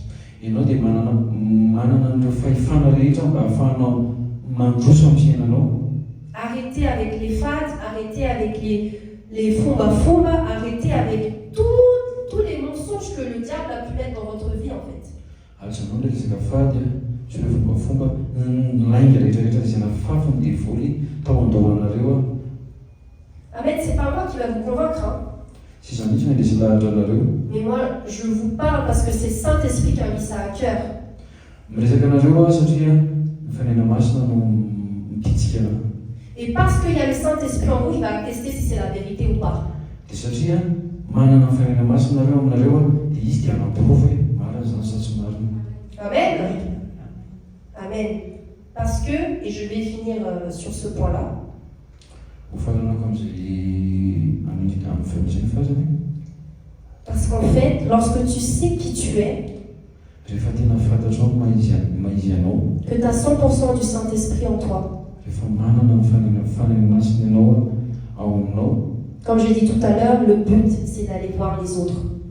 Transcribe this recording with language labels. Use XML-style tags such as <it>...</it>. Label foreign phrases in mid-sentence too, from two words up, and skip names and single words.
<mg>Ianao dia manana an'ireo fahefana rehetra mba ahafahanao mandroso amin'ny fiainanao.</mg> <fr>Arrêtez avec les fades, arrêtez avec les fomba-fomba, arrêtez avec tous les mensonges que le diable a pu mettre dans votre vie en fait.</fr> <mg>Alzanao ndraiky resaka fady sy ireo fombafomba lainga rehetrarehetra izay nafafiny dia voly tao andahoanareo.</mg> <fr>Amen, c'est pas moi qui va vous convaincre. Hein.</fr> <mg>Sy izany mihitsy ny lesy lahatra anareo.</mg> <fr>Mais moi, je vous parle parce que c'est Saint-Esprit qui a mis ça à cœur.</fr> <mg>Miresaka anareo satria ny fanaina masina no mipitsika anao.</mg> <fr>Et parce qu'il y a le Saint-Esprit en vous, il va attester si c'est la vérité ou pas.</fr> <mg>Dia satria manana ny fanaina masina nareo aminareo dia izy dia anaprova hoe marina zany sa tsy marina.</mg> <fr>Amen. Amen. Parce que, et je vais finir sur ce point-là. Parce qu'en fait, lorsque tu sais qui tu es, que tu as 100% du Saint-Esprit en toi, comme j'ai dit tout à l'heure, le but c'est d'aller voir les autres.</fr>